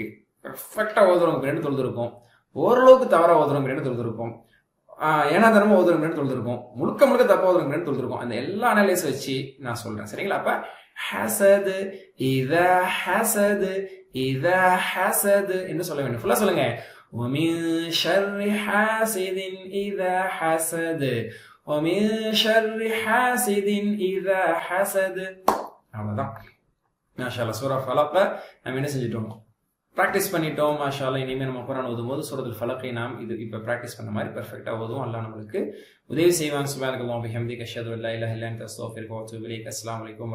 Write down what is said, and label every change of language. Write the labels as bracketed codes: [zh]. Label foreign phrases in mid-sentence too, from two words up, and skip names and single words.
[ta] பெர்ஃபெக்டா ஓதுறவங்க பின்னாடி தொழுதுருக்கும், ஓரளவுக்கு தவறா ஓதுறவங்க பின்னாடி தொழுதுருக்கும், ஏன்னா தரமா ஓதுறவங்க பின்னாடி தொழுதுருக்கும், முழுக்க முழுக்க தப்பா ஓதுறவங்க பின்னாடி தொழுதுருக்கும். அந்த எல்லா அனலைஸ் வச்சு நான் சொல்றேன் சரிங்களா. அப்ப [ar] حسد إذا حسد إذا حسد [ta] என்று சொல்ல வேண்டும். ஃபுல்லா சொல்லுங்க. [ar] ومن شر حاسد إذا حسد ومن شر حاسد إذا حسد. [ta] அவ்வளவுதான். [ar] ما شاء الله. [ta] சூரா ஃபலக் நம்ம என்ன செஞ்சிட்டோம், பிராக்டிஸ் பண்ணிட்டோம். [ar] ما شاء الله. [ta] இனிமே நம்ம குர்ஆன் ஓதும்போது சூரத்துல் ஃபலக்கை நாம் இது இப்ப பிராக்டிஸ் பண்ண மாதிரி பெர்ஃபெக்ட்டா ஓதுவோம். அல்லாஹ் நம்மளுக்கு உதவி செய்வான். [ar] سبحان الله وبحمده أشهد أن لا إله إلا أنت أستغفرك وأتوب إليك.